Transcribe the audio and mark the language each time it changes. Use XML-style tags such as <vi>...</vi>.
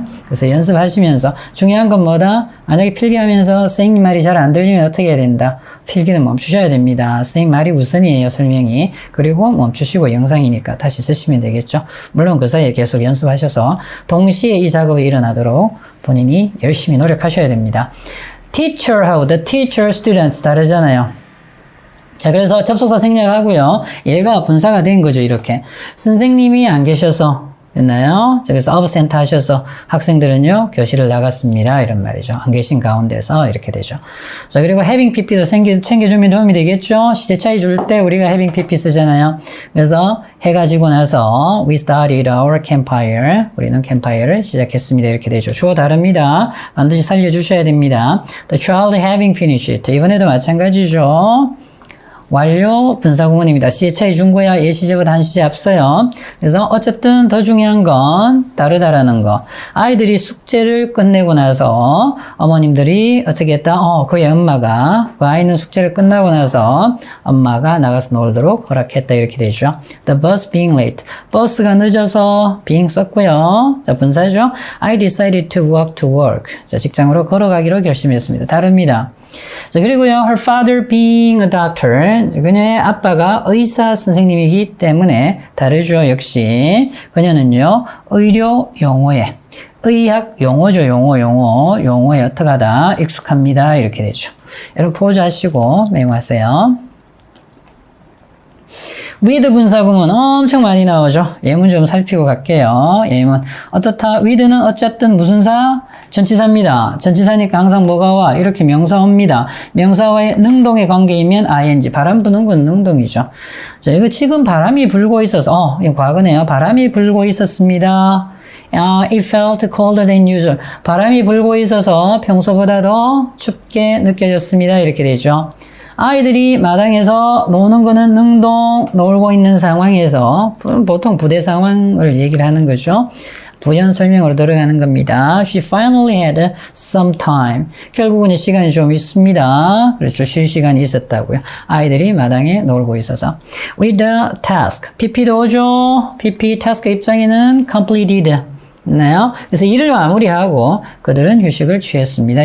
<ko>그래서 연습하시면서 중요한 건 뭐다? 만약에 필기하면서 선생님 말이 잘 안 들리면 어떻게 해야 된다? 필기는 멈추셔야 됩니다. 선생님 말이 우선이에요. 설명이. 그리고 멈추시고 영상이니까 다시 쓰시면 되겠죠. 물론 그 사이에 계속 연습하셔서 동시에 이 작업이 일어나도록 본인이 열심히 노력하셔야 됩니다. teacher하고 the teacher students 다르잖아요. 자, 그래서 접속사 생략하고요. 얘가 분사가 된 거죠, 이렇게. 선생님이 안 계셔서, 됐나요? 자, 그래서 absent 하셔서 학생들은요, 교실을 나갔습니다. 이런 말이죠. 안 계신 가운데서 이렇게 되죠. 자, 그리고 having pp도 챙겨주면 도움이 되겠죠? 시제 차이 줄 때 우리가 having pp 쓰잖아요. 그래서 해가지고 나서</ko> <en>we started our campfire.</en> <ko>우리는 캠파이어를 시작했습니다. 이렇게 되죠. 주어 다릅니다. 반드시 살려주셔야 됩니다.</ko> <en>The child having finished.</en> <ko>이번에도 마찬가지죠. 완료 분사구문입니다. 시제 차이 준 거야. 예시제보다 한 시제 앞서요. 그래서 어쨌든 더 중요한 건 다르다라는 거. 아이들이 숙제를 끝내고 나서 어머님들이 어떻게 했다? 그의 엄마가 그 아이는 숙제를 끝나고 나서 엄마가 나가서 놀도록 허락했다. 이렇게 되죠.</ko> <en>The bus being late.</en> <ko>버스가 늦어서 being 썼고요. 자, 분사죠.</ko> <en>I decided to walk to work.</en> <ko>자, 직장으로 걸어가기로 결심했습니다. 다릅니다. 자, 그리고요,</ko> <en>her father being a doctor.</en> <ko>그녀의 아빠가 의사 선생님이기 때문에 다르죠, 역시. 그녀는요, 의료 용어에, 의학 용어죠, 용어에 어떻게 하다, 익숙합니다. 이렇게 되죠. 여러분, 포즈하시고 메모하세요. with 분사구문 엄청 많이 나오죠. 예문 좀 살피고 갈게요. 예문. 어떻다? with는 어쨌든 무슨 사? 전치사입니다. 전치사니까 항상 뭐가 와? 이렇게 명사어입니다. 명사와의 능동의 관계이면 ing. 바람 부는 건 능동이죠. 자, 이거 지금 바람이 불고 있어서, 이거 과거네요. 바람이 불고 있었습니다.</ko> <en>It felt colder than usual.</en> <ko>바람이 불고 있어서 평소보다 더 춥게 느껴졌습니다. 이렇게 되죠. 아이들이 마당에서 노는 거는 능동, 놀고 있는 상황에서 보통 부대 상황을 얘기를 하는 거죠. 부연 설명으로 들어가는 겁니다.</ko> <en>She finally had some time.</en> <ko>결국은 시간이 좀 있습니다. 그렇죠. 쉴 시간이 있었다고요. 아이들이 마당에 놀고 있어서.</ko> <en>With the task.</en> <ko>PP도 오죠. PP task 입장에는 completed. 나요. 그래서 일을 마무리하고 그들은 휴식을 취했습니다.</ko>